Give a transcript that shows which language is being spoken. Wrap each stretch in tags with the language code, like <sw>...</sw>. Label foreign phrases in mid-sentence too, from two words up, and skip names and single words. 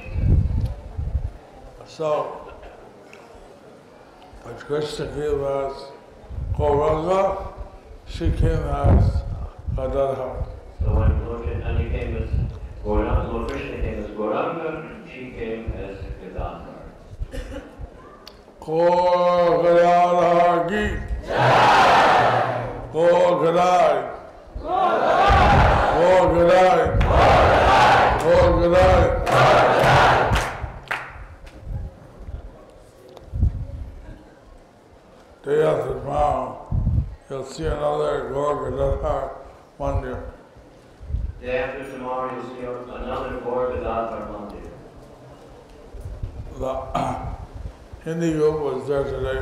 <en>So, but Krishna came as Gauranga, she came as Gadadhar. So when Lord Chaitanya came as Gauranga, Lord Krishna came as Gauranga, she came as Gadadhar.</en> <hi>Gaur Gadadhar ki Jai! Gaur Gadai! Gaur Gadai! Gaur Gadai!</hi> <en>Day after tomorrow, you'll see another Gaur Gadadhar Mandir. Day after tomorrow, you'll see another Gaur Gadadhar Mandir. The Hindi group was there today.</en>